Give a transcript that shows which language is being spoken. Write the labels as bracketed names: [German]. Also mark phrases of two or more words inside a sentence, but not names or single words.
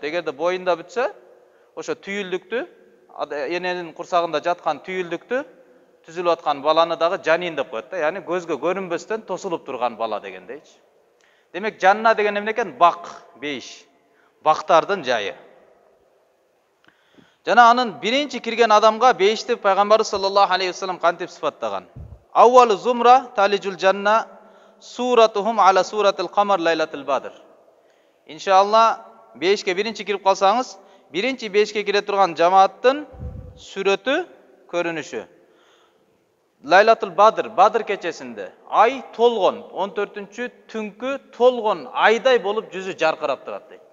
[Kyrgyz] Эгерде боюнда бүтсө, ошо түйүлдүктү, эненин курсагында жаткан түйүлдүктү түзүлүп аткан баланы дагы жанин деп коет да, яны көзгө көрүнбөстөн тосулуп турган бала дегендейчи. Демек, жанна деген эмне экен? Бак, бейиш. Бактардын жайы. Жана анын биринчи кирген адамга бейишти Пайгамбарыбыз [Arabic] صلى الله عليه وسلم [Kyrgyz] кантип сыфаттаган? [Arabic] أول زمرة تلج الجنة صورتهم على صورة القمر ليلة البدر. [Kyrgyz] Иншалла, бейишке биринчи кирип калсаңыз, биринчи бейишке кире турган жамааттын сүрөтү, көрүнүшү. Лайлатул Бадр, Бадр кечесинде ай толгон, 14-чү түнкү толгон айдай болуп жүзү жаркырап турат дейт.